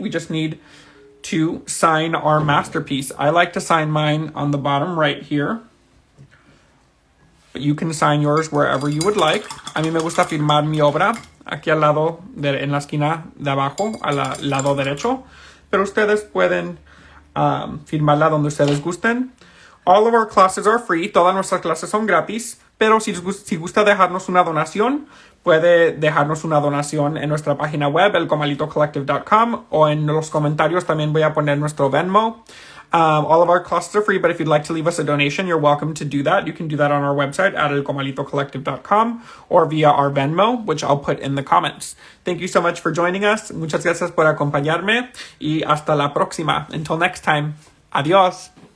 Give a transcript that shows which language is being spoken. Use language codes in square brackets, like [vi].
[en] We just need to sign our masterpiece. I like to sign mine on the bottom right here. But you can sign yours wherever you would like. [es] A mí me gusta firmar mi obra aquí al lado, en la esquina de abajo, al lado derecho. Pero ustedes pueden firmarla donde ustedes gusten. [en] All of our classes are free. [es] Todas nuestras clases son gratis. Pero si gusta dejarnos una donación, puede dejarnos una donación en nuestra página web, elcomalitocollective.com, o en los comentarios también voy a poner nuestro Venmo. [en] All of our classes are free, but if you'd like to leave us a donation, you're welcome to do that. You can do that on our website at elcomalitocollective.com or via our Venmo, which I'll put in the comments. Thank you so much for joining us. [es] Muchas gracias por acompañarme y hasta la próxima. [en] Until next time. [es] Adiós.